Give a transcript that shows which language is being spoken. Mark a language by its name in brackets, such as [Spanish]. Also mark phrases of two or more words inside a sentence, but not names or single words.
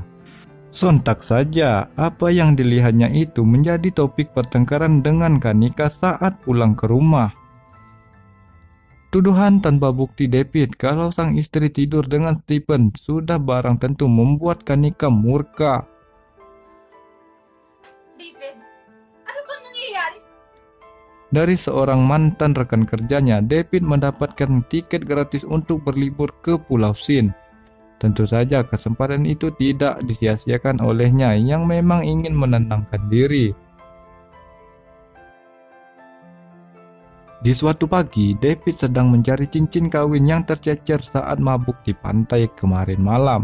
[Indonesian] Sontak saja, apa yang dilihatnya itu menjadi topik pertengkaran dengan Kanika saat pulang ke rumah. Tuduhan tanpa bukti David kalau sang istri tidur dengan Stephen sudah barang tentu membuat Kanika murka. [Filipino] David, ano bang nangyayari? [Indonesian] Dari seorang mantan rekan kerjanya, David mendapatkan tiket gratis untuk berlibur ke Pulau Sin. Tentu saja kesempatan itu tidak disia-siakan olehnya yang memang ingin menenangkan diri. Di suatu pagi, David sedang mencari cincin kawin yang tercecer saat mabuk di pantai kemarin malam.